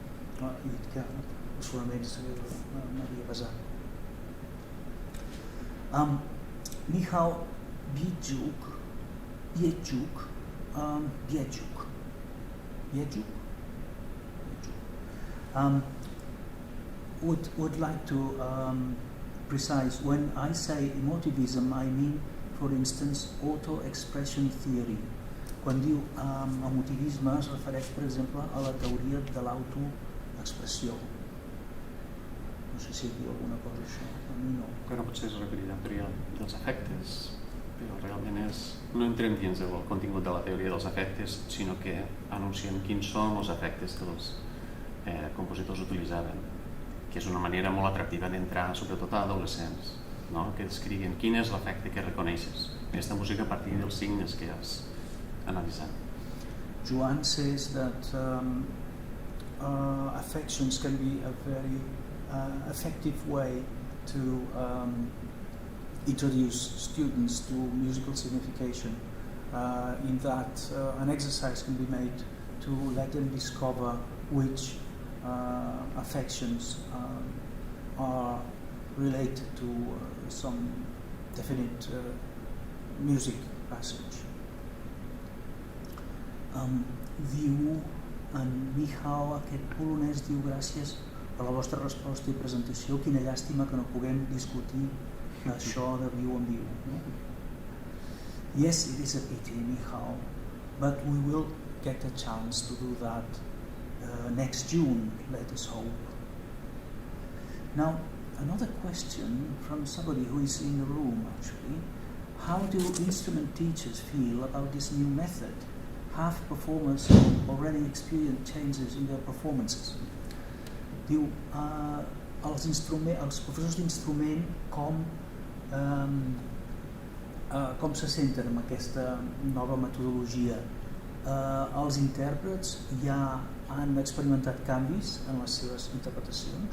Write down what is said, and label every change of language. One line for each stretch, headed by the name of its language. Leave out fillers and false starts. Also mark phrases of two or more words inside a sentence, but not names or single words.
English: Michał would like to precise, when I say emotivism, I mean, for instance, auto-expression theory.
Catalan: Quan diu emotivisme es refereix, per exemple, a la teoria de l'autoexpressió. No sé si diu alguna cosa això, a mi no. Però potser es referirà a la teoria dels efectes, però realment no entrem dins del contingut de la teoria dels efectes, sinó que anunciem quins són els efectes que els compositors utilitzaven, que és una manera molt atractiva d'entrar, sobretot a adolescents, no? Que descriguin quin és l'efecte que reconeixes aquesta música a partir dels signes que has analitzat.
English: Joan says that affections can be a very effective way to introduce students to musical signification, in that an exercise can be made to let them discover which affections are related to some definite music passage.
Catalan: Diu en Michal, aquest polonès, diu gràcies per la vostra resposta i presentació, quina llàstima que no puguem discutir això de viu en viu. No?
English: Yes, it is a pity, Michal, but we will get a chance to do that next June, let us hope. Now, another question from somebody who is in the room, actually. How do instrument teachers feel about this new method? Have performers already experienced changes in their performances?
Catalan: Diu, els professors d'instrument com se senten amb aquesta nova metodologia? Els intèrprets ja han experimentat canvis en les seves interpretacions?